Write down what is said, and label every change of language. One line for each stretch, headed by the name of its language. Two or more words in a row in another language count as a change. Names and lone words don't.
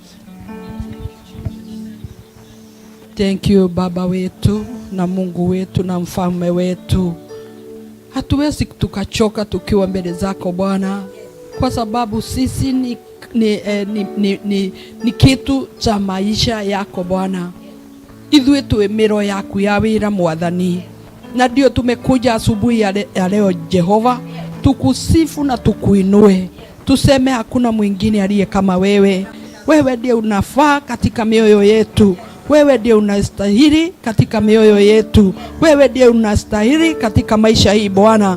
English: Thank you
Swahili: Baba wetu na Mungu wetu na mfalme wetu. Hatuwezi tukachoka tukiwa mbele zako Bwana, kwa sababu sisi ni kitu cha maisha yako Bwana.
Kikuyu: Ithuĩ twĩ mĩro yaku ya wĩra Mwathani,
Swahili: na ndio tumekuja asubuhi ya leo Jehova, tukusifu na tukuinue. Tuseme hakuna mwingine aliye kama wewe. Wewe ndiye unafaa katika mioyo yetu. Wewe ndiye unastahili katika mioyo yetu. Wewe ndiye unastahili katika maisha hii Bwana.